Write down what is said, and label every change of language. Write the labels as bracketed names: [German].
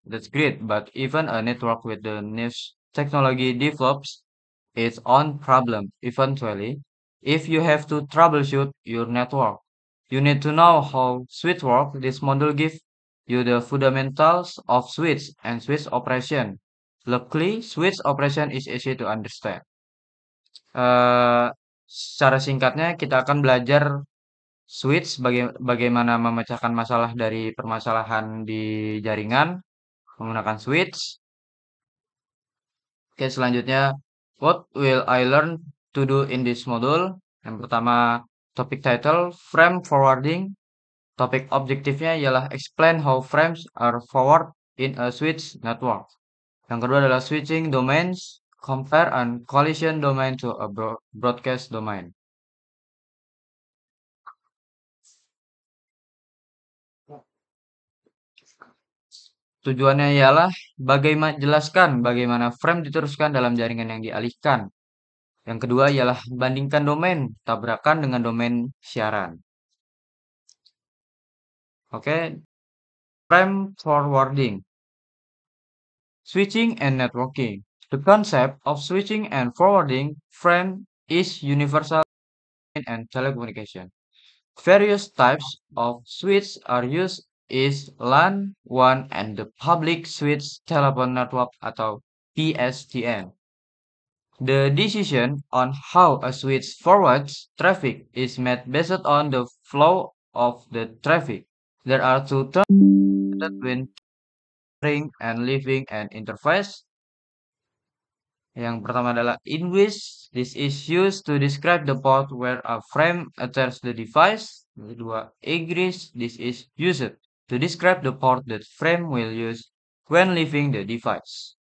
[English] That's great, but even a network with the newest technology develops its own problem eventually. If you have to troubleshoot your network, you need to know how switch work. This module gives you the fundamentals of switch and switch operation. Luckily, switch operation is easy to understand. [Indonesian] Eh, Secara singkatnya kita akan belajar switch bagaimana memecahkan masalah dari permasalahan di jaringan menggunakan switch. Oke, selanjutnya [English] what will I learn to do in this module? [Indonesian] Yang pertama, topik [English] title frame forwarding. [Indonesian] Topik objektifnya ialah [English] explain how frames are forward in a switch network. [Indonesian] Yang kedua adalah [English] switching domains, compare and collision domain to a broadcast domain. [Indonesian] Tujuannya ialah jelaskan bagaimana frame diteruskan dalam jaringan yang dialihkan. Yang kedua ialah bandingkan domain tabrakan dengan domain siaran. [English] Oke, frame forwarding, switching and networking. The concept of switching and forwarding frame is universal in telecommunication. Various types of switch are used is LAN, WAN, and the public switch telephone network atau PSTN. The decision on how a switch forwards traffic is made based on the flow of the traffic. There are two terms between entering and leaving an interface. [Indonesian] Yang pertama adalah ingress. [English] This is used to describe the port where a frame enters the device. [Indonesian] Yang kedua, [English] egress. This is used to describe the port that frame will use when leaving the device.